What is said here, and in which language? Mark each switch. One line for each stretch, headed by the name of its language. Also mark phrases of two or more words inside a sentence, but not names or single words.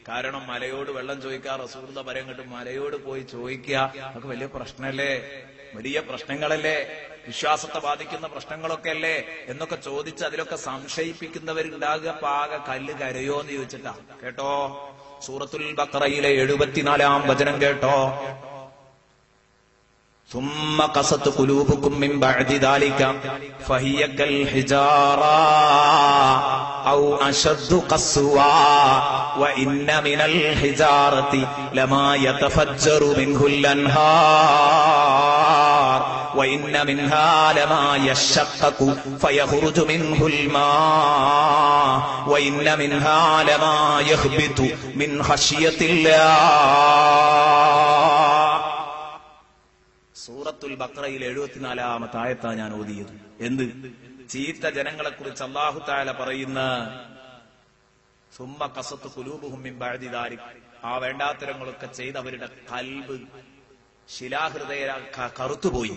Malayalam: കാരണം മലയോട് വെള്ളം ചോദിക്കുക, റസൂലുള്ളാഹി പറയങ്ങോട്ട് മലയോട് പോയി ചോദിക്കുക, അതൊക്കെ വലിയ പ്രശ്നമല്ലേ, വലിയ പ്രശ്നങ്ങളല്ലേ, വിശ്വാസത്തെ ബാധിക്കുന്ന പ്രശ്നങ്ങളൊക്കെ അല്ലേ എന്നൊക്കെ ചോദിച്ച് അതിലൊക്കെ സംശയിപ്പിക്കുന്നവരുണ്ടാകുക. പാക കല്ല് കരയോ എന്ന് ചോദിച്ചിട്ടാ. കേട്ടോ, സൂറത്തുൽ ബഖറയിലെ 74-ാം വചനം കേട്ടോ.
Arabic: ثم قست قلوبكم من بعد ذلك فهي كالحجارة أو أشد قسوة وإن من الحجارة لما يتفجر منه الأنهار وإن منها لما يشقق فيخرج منه الماء وإن منها لما يهبط من خشية الله.
Malayalam: സൂറത്തുൽ ബഖറയിൽ 74-ാമത്തെ ആയത്താ ഞാൻ ഓതിയത്. എന്ത്? ചീത്ത ജനങ്ങളെ കുറിച്ച്
Arabic: الله تعالى
Malayalam: പറയുന്ന
Arabic: ثم قست قلوبهم من بعد ذلك,
Malayalam: ആ വേണ്ടാത്തരങ്ങളൊക്കെ ചെയ്ത് അവരുടെ ഖൽബ് ശിലാഹൃദയ കറുത്തുപോയി.